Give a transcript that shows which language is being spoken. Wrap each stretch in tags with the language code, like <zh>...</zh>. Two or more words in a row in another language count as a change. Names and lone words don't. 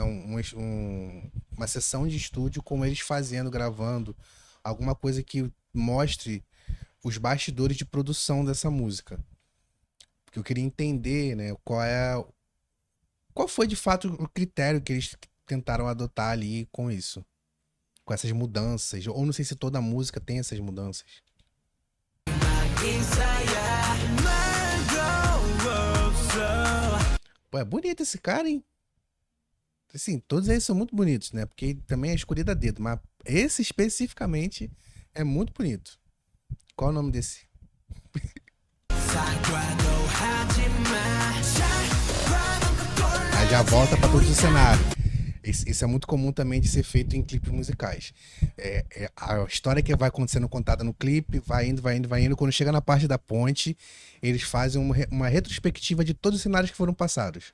<pt>Uma sessão de estúdio com eles fazendo, gravando, alguma coisa que mostre os bastidores de produção dessa música. Porque eu queria entender, né, qual foi de fato o critério que eles tentaram adotar ali com isso, com essas mudanças, ou não sei se toda música tem essas mudanças.</pt> <ko>인사야 말도 없어</ko> <pt>Pô, é bonito esse cara, hein? Assim, todos eles são muito bonitos, né? Porque também é escolhido a dedo, mas esse especificamente é muito bonito. Qual é o nome desse?</pt> <ko>사과도 하지마</ko> <pt>Aí já volta pra todo o cenário. Isso é muito comum também de ser feito em clipes musicais. A história que vai acontecendo contada no clipe, vai indo, vai indo, vai indo. Quando chega na parte da ponte, eles fazem uma retrospectiva de todos os cenários que foram passados.</pt>